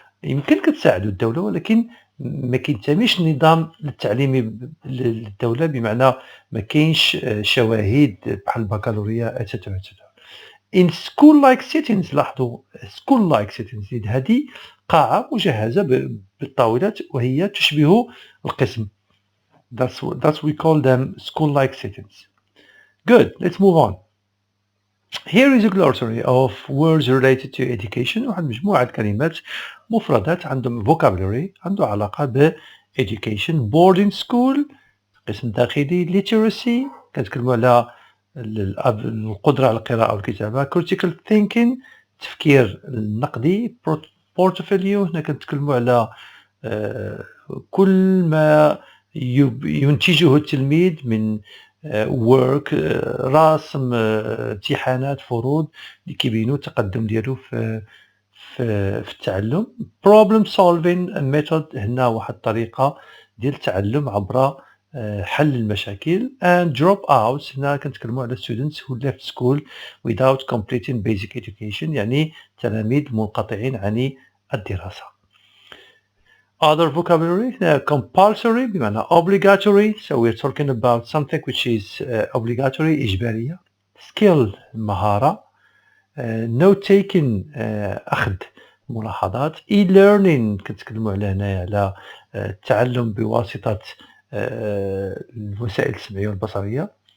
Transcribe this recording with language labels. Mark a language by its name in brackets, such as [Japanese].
[Arabic] يمكن كتساعدو الدولة، ولكن ما كينتميش النظام التعليمي للدولة، بمعنى ما كاينش شواهد بحال الباكلوريا اتسيتيرا اتسيتيرا. [English] In school-like settings. لاحظوا school-like settings. [Arabic] هذه قاعة مجهزة بالطاولات وهي تشبه القسم. [English] That's we call them school-like settings. Good. Let's move on. Here is a glossary of words related to education. [Arabic] واحد مجموعة كلمات مفردات عندهم vocabulary عنده علاقة ب education. [English] Boarding school [Arabic] قسم داخلي. Literacy كنتكلموا على القدرة على القراءة والكتابة. [English] Critical thinking [Arabic] التفكير النقدي. Portfolio هنا كنتكلموا على كل ما ينتجه التلميذ من work رسم امتحانات فروض اللي كيبينوا التقدم ديالو في التعلم. problem solving method هنا واحد الطريقة ديال التعلم عبر حل المشاكل. [English] and drop outs [Arabic] هنا كنتكلموا على [English] students who left school without completing basic education، [Arabic] يعني تلاميذ منقطعين عن الدراسة. [English] Other vocabulary. Compulsory بمعنى obligatory. So we're talking about something which is obligatory إجبارية. Skill مهارة. note taking [Arabic] أخذ ملاحظات. e-learning كنتكلموا على هنايا على التعلم بواسطة الوسائل السمعية والبصرية.